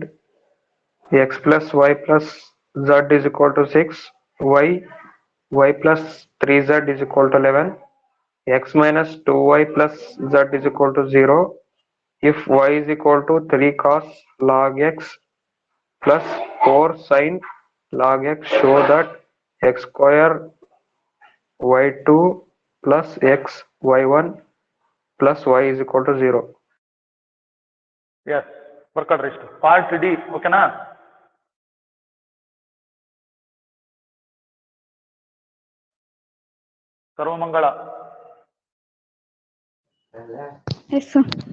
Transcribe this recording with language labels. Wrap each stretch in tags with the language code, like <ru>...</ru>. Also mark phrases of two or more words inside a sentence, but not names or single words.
<en>X plus y plus z is equal to 6, y plus 3z is equal to 11, x minus 2y plus z is equal to 0. If y is equal to 3 cos log x plus 4 sin log x, show that x square y2 plus x y1 plus y is equal to 0.</en> <kn>ಎಸ್, ಬರ್ಕೊಡ್ರಿ ಇಷ್ಟು.</kn> <en>Part D,</en> <kn>ಓಕೆನಾ? ಸರ್ವಮಂಗಳ.</kn> <en>Yes sir.</en>